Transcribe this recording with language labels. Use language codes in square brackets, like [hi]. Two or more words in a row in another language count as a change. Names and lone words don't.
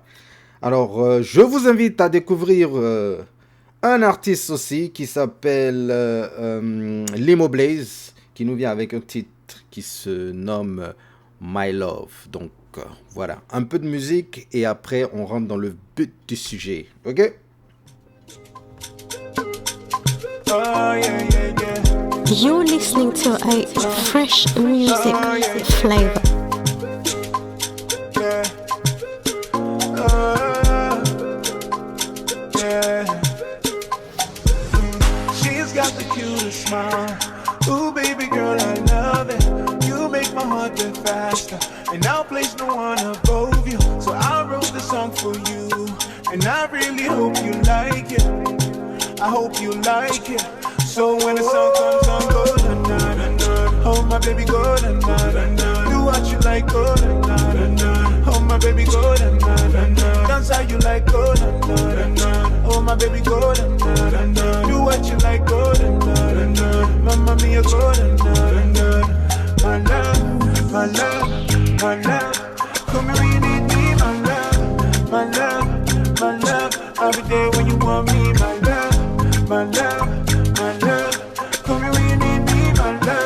[fr] Alors je vous invite à découvrir un artiste aussi qui s'appelle Limo Blaze, qui nous vient avec un titre qui se nomme My Love. Donc voilà, un peu de musique et après on rentre dans le but du sujet. Ok? [en] Oh yeah, yeah, yeah. You're listening to a fresh music flavor. Yeah. Yeah. She's got the cutest smile. Ooh, baby girl, I love it. You make my heart beat faster, and I'll place no one above you. So I wrote the song for you, and I really hope you like it. I hope you like it. So when the sun comes on, go na-na-na-na. Oh my baby, go na-na-na-na. Do what you like, go na-na-na-na. Oh my baby, go na-na-na-na. Dance how you like, go na-na-na-na. Oh my baby, go na-na-na-na. Do what you like, go na-na-na-na. [it] Mamma mia, [en] go na-na-na-na. My love, my love, my love. Come here when you need me, my love. My love, my love. I'll be there when you want me, my love. My love, my love. Come here when you need me, my love.